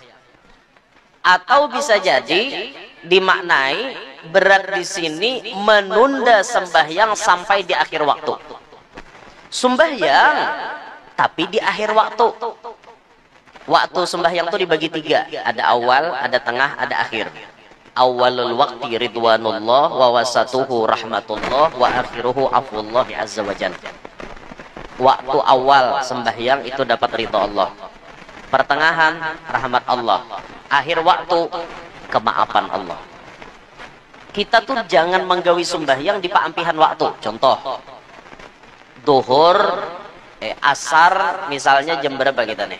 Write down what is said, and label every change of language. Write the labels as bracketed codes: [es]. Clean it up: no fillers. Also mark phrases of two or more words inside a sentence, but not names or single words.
[id] Atau bisa jadi dimaknai berat di sini menunda sembahyang sampai di akhir waktu. Sembahyang tapi di akhir waktu. Waktu sembahyang itu dibagi 3. Ada awal, ada tengah, ada akhir. [ar] أول الوقت رضوان الله ووسطه رحمة الله وآخره عفو الله عز وجل. [id] Waktu awal sembahyang itu dapat ridha Allah. Pertengahan rahmat Allah. Akhir waktu kemaafan Allah. [bjn] Kita tuh jangan menggawi sembahyang di paampihan waktu. [id] Contoh, duhur, asar misalnya jam berapa kita nih?